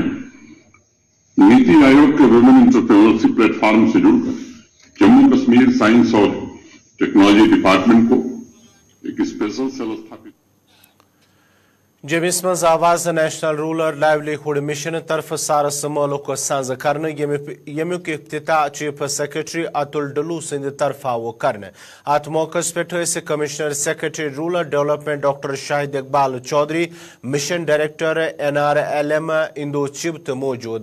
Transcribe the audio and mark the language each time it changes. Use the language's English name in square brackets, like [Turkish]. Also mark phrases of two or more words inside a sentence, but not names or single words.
[Hindi] नीति आयोग के [English] women entrepreneurship platform [Hindi] से जुड़कर जम्मू कश्मीर साइंस और टेक्नोलॉजी डिपार्टमेंट को एक [English] special cell [Hindi] स्थापित [Kashmiri] जमिस मज आवाज नेशनल रूरल लाइवलीहुड मिशन तरफ सारस मालूक साज कर यमुक इफ्तिताह [English] chief secretary [Kashmiri] अतुल डलू सिंद तरफ आव कर अत मौकस पे [English] commissioner secretary rural development [Kashmiri] डॉक्टर शाहिद इकबाल चौधरी, [English] mission director [Kashmiri] NRLM इंदो चिब मौजूद।